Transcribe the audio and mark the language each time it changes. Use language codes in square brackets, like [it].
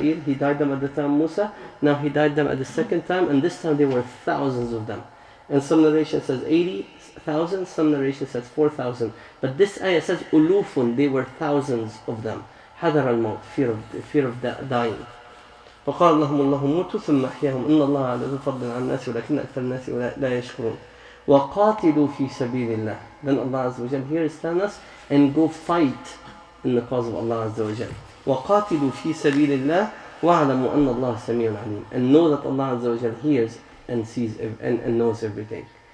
[en] He died them at the time of Musa. Now He died them at the second time, and this time there were thousands of them. And some narration says 80,000, some narration says 4,000. But this ayah says ulufun, they were thousands of them. Hadar al-maut, fear of dying. [ar] فقال لهم الله موتوا ثم أحياهم إن الله على ذو فضل على الناس ولكن أكثر الناس لا يشكرون وقاتلوا في سبيل الله. [en] Then Allah Azza wa Jal here is telling us, and go fight in the cause of Allah Azza wa Jal. [ar] وقاتلوا في سبيل الله واعلموا أن الله سميع عليم. [en] And know that Allah Azza wa Jal hears and sees and knows everything.